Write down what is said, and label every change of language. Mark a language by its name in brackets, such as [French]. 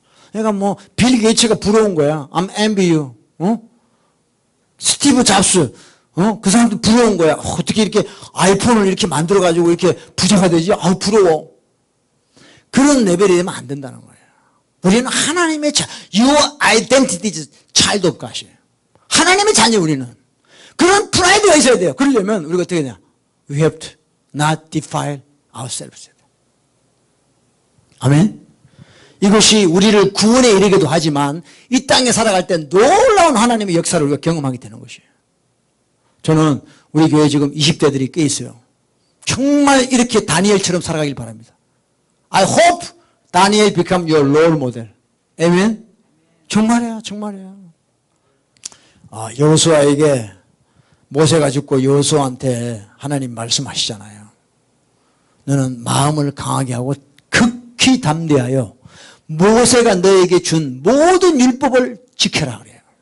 [Korean] 그러니까 뭐 빌 게이츠가 부러운 거야. [English] I'm envy you. [Korean] 스티브 잡스, 그 사람도 부러운 거야. 어떻게 이렇게 아이폰을 이렇게 만들어가지고 이렇게 부자가 되지? 아우, 부러워. 그런 레벨이 되면 안 된다는 거예요. 우리는 하나님의 [English] your identity is child of God이에요. [Korean] 하나님의 자녀, 우리는. 그런 프라이드가 있어야 돼요. 그러려면 우리가 어떻게 되냐? [English] We have to not defile ourselves. [Korean] 아멘? 이것이 우리를 구원에 이르게도 하지만 이 땅에 살아갈 때 놀라운 하나님의 역사를 우리가 경험하게 되는 것이에요. 저는 우리 교회 지금 20대들이 꽤 있어요. 정말 이렇게 다니엘처럼 살아가길 바랍니다. [English] I hope Daniel become your role model. [Korean] 아멘? 정말이야, 정말이야. 여호수아에게 모세가 죽고 여호수아한테 하나님 말씀하시잖아요. 너는 마음을 강하게 하고 극히 담대하여 모세가 너에게 준 모든 율법을 지켜라 그래요.